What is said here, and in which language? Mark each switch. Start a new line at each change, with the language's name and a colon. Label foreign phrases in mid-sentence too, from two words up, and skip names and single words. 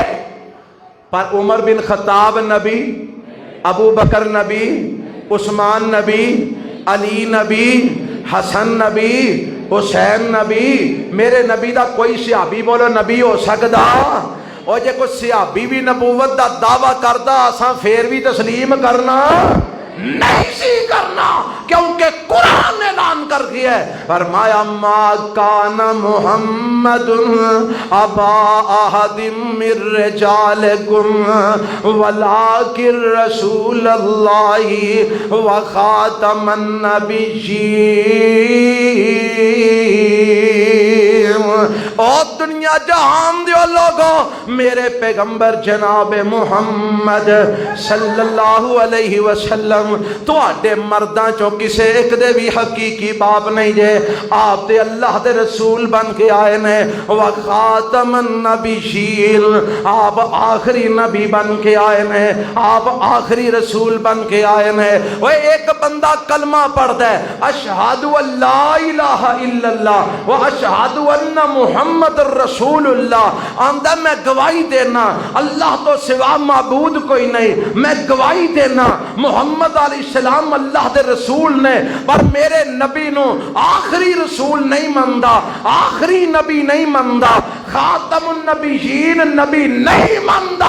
Punjabi: پر عمر بن خطاب نبی، ابو بکر نبی، عثمان نبی، علی نبی، حسن نبی، حسین نبی، میرے نبی دا کوئی صحابی بولو نبی ہو سکدا? اور جے کوئی صحابی بھی نبوت دا دعویٰ کردا اساں فیر بھی تسلیم کرنا نہیں سی کرنا، کیونکہ قرآن نے اعلان کر دیا ہے، فرمایا
Arabic: ما كان محمد أبا أحد من رجالكم ولكن رسول الله وخاتم النبيين.
Punjabi: اور دنیا جہان دے لوکاں، میرے پیغمبر جناب محمد
Arabic: صلى الله عليه وسلم
Punjabi: تہاڈے مرداں چوں کسے اک دے بھی حقیقی باپ نہیں جے، آپ تے اللہ دے رسول بن کے آئے نے,
Arabic: وخاتم النبيين,
Punjabi: آپ آخری نبی بن کے آئے نے، آپ آخری رسول بن کے آئے نے. اوہ اک بندہ کلمہ پڑھدا ہے
Arabic: أشهد أن لا إله إلا الله وأشهد أن محمد رسول الله,
Punjabi: آندا میں گواہی دینا اللہ توں سوا معبود کوئی نہیں، میں گواہی دینا محمد علیہ السلام اللہ دے رسول نے، پر میرے نبی نوں آخری رسول نہیں منّدا، آخری نبی نہیں منّدا, आखिरी नबी नहीं मनदा,
Arabic: خاتم النبيين
Punjabi: نبی نہیں منّدا.